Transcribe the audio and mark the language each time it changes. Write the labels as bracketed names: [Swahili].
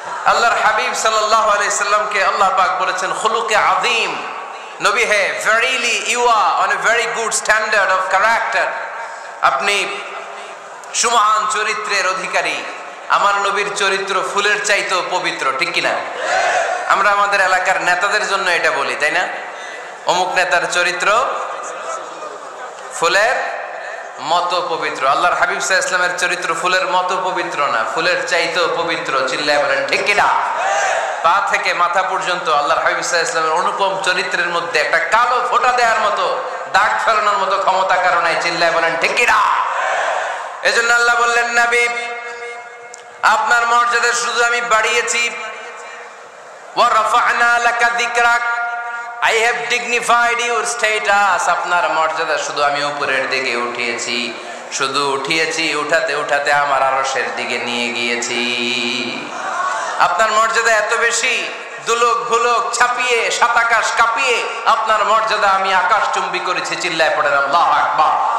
[Bangla] আল্লাহর হাবিব সাল্লাল্লাহু আলাইহি সাল্লামকে আল্লাহ পাক বলেছেন খুলুকে আযীম। নবী হে, [English] verily you are on a very good standard of character. [Bangla] আপনি সুমহান চরিত্রের অধিকারী। আমার নবীর চরিত্র ফুলের চাইতেও পবিত্র, ঠিক কিনা? আমরা আমাদের এলাকার নেতাদের জন্য এটা বলি তাই না? অমুক নেতার চরিত্র ফুলের মতো পবিত্র। আল্লাহর হাবিব সাল্লাল্লাহু আলাইহি ওয়াসাল্লামের চরিত্র ফুলের মতো পবিত্র না, ফুলের চাইতেও পবিত্র। চিল্লায় বলেন ঠিক কিনা? পা থেকে মাথা পর্যন্ত আল্লাহর হাবিব সাল্লাল্লাহু আলাইহি ওয়াসাল্লামের অনুপম চরিত্রের মধ্যে একটা কালো ফোঁটা দেওয়ার মতো, দাগ ফেলানোর মতো ক্ষমতা কারণে। চিল্লায় বলেন ঠিক কিনা? এজন্য আল্লাহ বললেন নবী আপনার মর্যাদা শুধু আমি বাড়িয়েছি। [Arabic] ওয়া রাফা'না লাকা যিকরাক, [English] I have dignified your status. [Bangla] আপনার মর্যাদা শুধু আমি উপরের দিকে উঠিয়েছি, শুধু উঠিয়েছি, উঠাতে উঠাতে আমার আরশের দিকে নিয়ে গিয়েছি। আপনার মর্যাদা এত বেশি, দুলক ভুলক ছাপিয়ে, সাত আকাশ কাঁপিয়ে আপনার মর্যাদা আমি আকাশচুম্বী করেছি। চিল্লায় পড়েন আল্লাহু আকবার।